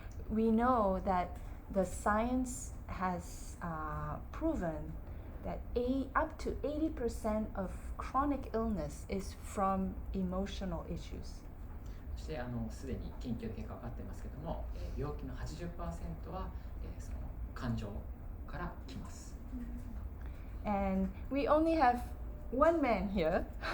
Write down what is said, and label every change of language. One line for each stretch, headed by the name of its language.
English: We know that the science has proven that up to 80% of chronic illness is from emotional issues.
Japanese: そしてすでに研究の結果分かっていますけども、病気の 80% は、その感情から来ます。
English: And we only have one man here.